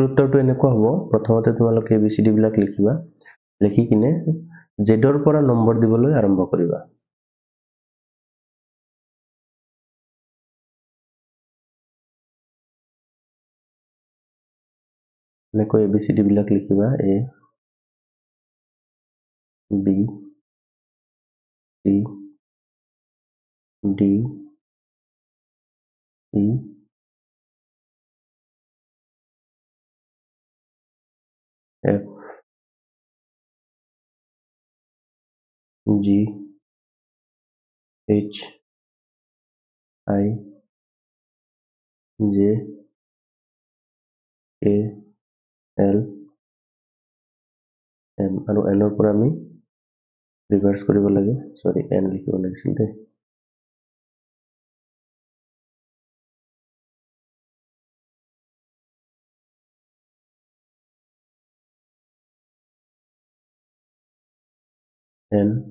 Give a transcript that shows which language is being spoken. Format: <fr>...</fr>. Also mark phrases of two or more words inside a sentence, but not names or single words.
<as>উত্তৰটো এনেকুৱা হ'ব প্ৰথমতে তোমালোকে ABCD বিলাক লিখিবা লিখি কিনে জেডৰ পৰা নম্বৰ দিবলৈ আৰম্ভ কৰিবা এনেকৈ ABCD বিলাক লিখিবা</as> <en>A B C D E F G H I J K L</en> <as>M আৰু N ৰ পৰা আমি ৰিভাৰ্স কৰিব লাগে সৰি N লিখিব লাগিছিল দে N</as>